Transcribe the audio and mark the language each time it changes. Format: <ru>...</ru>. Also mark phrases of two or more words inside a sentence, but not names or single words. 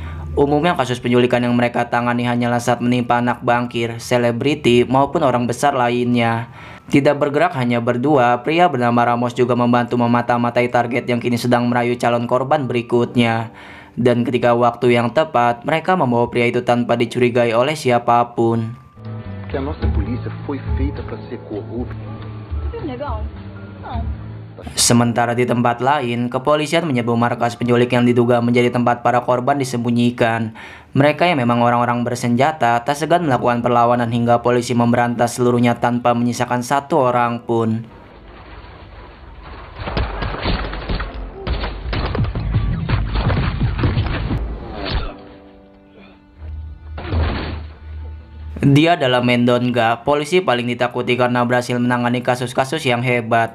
<id>Umumnya kasus penculikan yang mereka tangani hanyalah saat menimpa anak bangkir, selebriti, maupun orang besar lainnya. Tidak bergerak hanya berdua, pria bernama Ramos juga membantu memata-matai target yang kini sedang merayu calon korban berikutnya. Dan ketika waktu yang tepat, mereka membawa pria itu tanpa dicurigai oleh siapapun.</id> <pt>Que a nossa polícia foi feita para ser corrupta. Legal. Não.</pt> <id>Sementara di tempat lain, kepolisian menyebut markas penculik yang diduga menjadi tempat para korban disembunyikan. Mereka yang memang orang-orang bersenjata tak segan melakukan perlawanan hingga polisi memberantas seluruhnya tanpa menyisakan satu orang pun. Dia adalah Mendonga, polisi paling ditakuti karena berhasil menangani kasus-kasus yang hebat.</id>